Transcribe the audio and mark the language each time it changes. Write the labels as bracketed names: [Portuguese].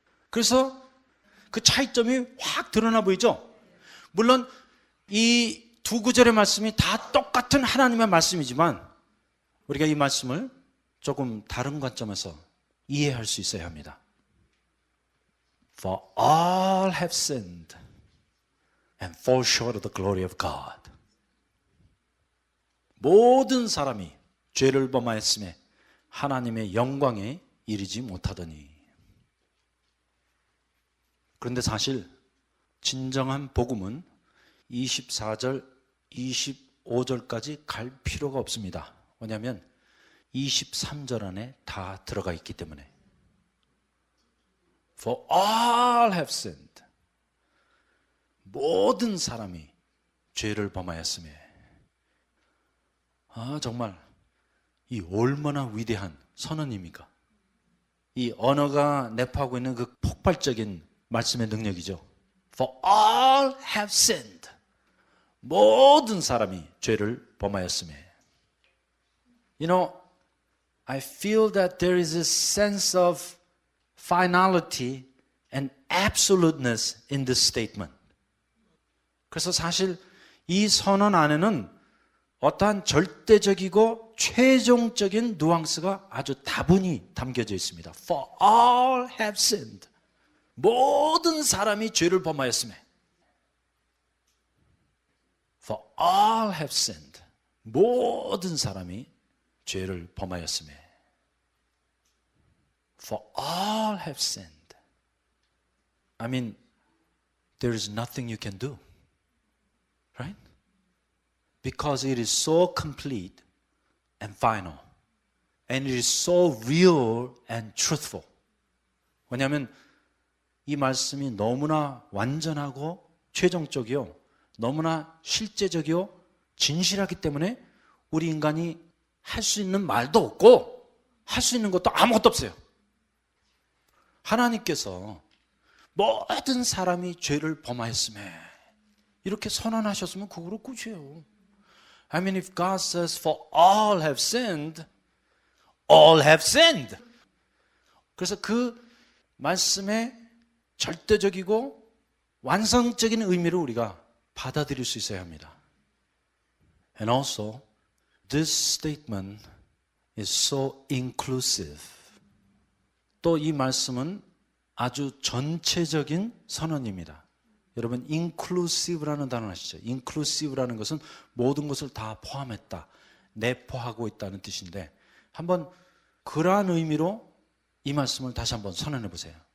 [Korean] 그래서 그 차이점이 확 드러나 보이죠? 물론 이 두 구절의 말씀이 다 똑같은 하나님의 말씀이지만 우리가 이 말씀을 조금 다른 관점에서 이해할 수 있어야 합니다. [English] For all have sinned and fall short of the glory of God. [Korean] 모든 사람이 죄를 범하였음에 하나님의 영광에 이르지 못하더니. 그런데 사실 진정한 복음은 24절, 25절까지 갈 필요가 없습니다. 왜냐하면 23절 안에 다 들어가 있기 때문에. [English] For all have sinned. [Korean] 모든 사람이 죄를 범하였음에. 정말 이 얼마나 위대한 선언입니까? 이 언어가 내포하고 있는 그 폭발적인 말씀의 능력이죠. [English] For all have sinned. [Korean] 모든 사람이 죄를 범하였음에. [English] You know, I feel that there is a sense of finality and absoluteness in this statement. [Korean] 그래서 사실 이 선언 안에는 어떠한 절대적이고 최종적인 누앙스가 아주 다분히 담겨져 있습니다. [English] For all have sinned. [Korean] 모든 사람이 죄를 범하였음에. [English] For all have sinned. [Korean] 모든 사람이 죄를 범하였음에. [English] For all have sinned. I mean, there is nothing you can do. Right? Because it is so complete and final. And it is so real and truthful. [Korean] 왜냐하면 이 말씀이 너무나 완전하고 최종적이요. 너무나 실제적이요. 진실하기 때문에 우리 인간이 할 수 있는 말도 없고 할 수 있는 것도 아무것도 없어요. 하나님께서 모든 사람이 죄를 범하였음에 이렇게 선언하셨으면 그거로 끝이에요. [English] I mean, if God says for all have sinned, all have sinned. [Korean] 그래서 그 말씀의 절대적이고 완성적인 의미를 우리가 받아들일 수 있어야 합니다. [English] And also, this statement is so inclusive. [Korean] 또 이 말씀은 아주 전체적인 선언입니다. 여러분, inclusive라는 단어 아시죠? inclusive라는 것은 모든 것을 다 포함했다, 내포하고 있다는 뜻인데 한번 그러한 의미로 이 말씀을 다시 한번 선언해 보세요.